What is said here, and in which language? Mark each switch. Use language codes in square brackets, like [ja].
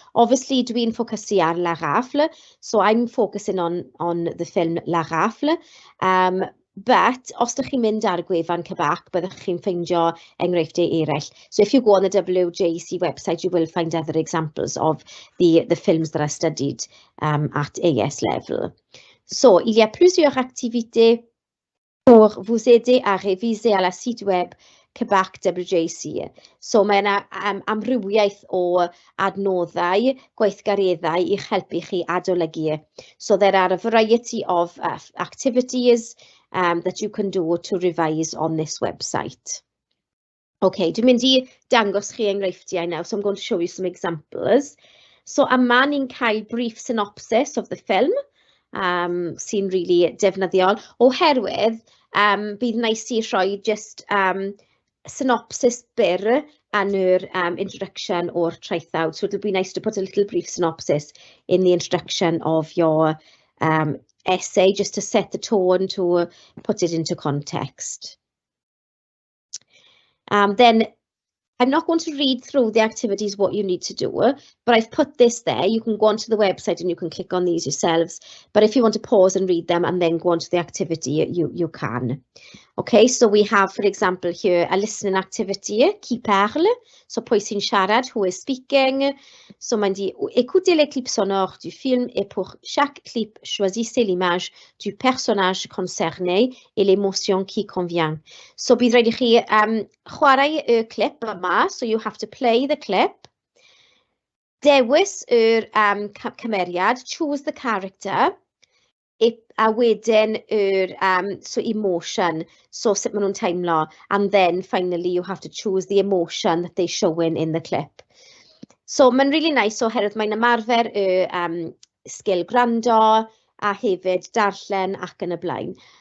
[en] Obviously, [cy] dwi'n ffocysu ar [en] La Rafle, so I'm focusing on the film La Rafle. [cy] But os ydych chi'n mynd ar y gwefan cybac, byddwch chi'n ffeindio enghreifftiau eraill. [en] So if you go on the WJEC website, you will find other examples of the films that are studied at AS level. [fr] So, il y a plusieurs activités pour vous aider à réviser à la site web cybac WJEC. [cy] So, mae yna amrywiaeth o adnoddau, gweithgareddau I'ch helpu chi adolygu. [en] So, there are a variety of activities that you can do to revise on this website. Okay, [cy] dwi'n mynd I dangos chi enghreifftiau [en] now, so I'm going to show you some examples. [cy] So yma ni'n cael [en] brief synopsis of the film, [cy] sy'n really defnyddiol, oherwydd bydd nice I rhoi just synopsis byr yn yr introduction o'r traethawd. [en] So it'll be nice to put a little brief synopsis in the introduction of your essay just to set the tone, to put it into context. Then I'm not going to read through the activities, what you need to do, but I've put this there. You can go onto the website and you can click on these yourselves. But if you want to pause and read them and then go on to the activity, you can. Okay, so we have, for example, here a listening activity, [fr] qui parle, [en] so [cy] pwy sy'n siarad, [en] who is speaking. [fr] So mae'n dit, écoutez les clips sonores du film et pour chaque clip, choisissez l'image du personnage concerné et l'émotion qui convient. [cy] So bydd rhaid i chi chwarae y clip yma, [en] so you have to play the clip. [cy] Dewis yr cymeriad, [en] choose the character. A wedyn so emotion, so [cy] sut maen nhw'n teimlo, [en] and then finally you have to choose the emotion that they show in the clip. [cy] So mae'n really nice oherwydd mae'n ymarfer sgil gwrando a hefyd darllen ac yn y blaen.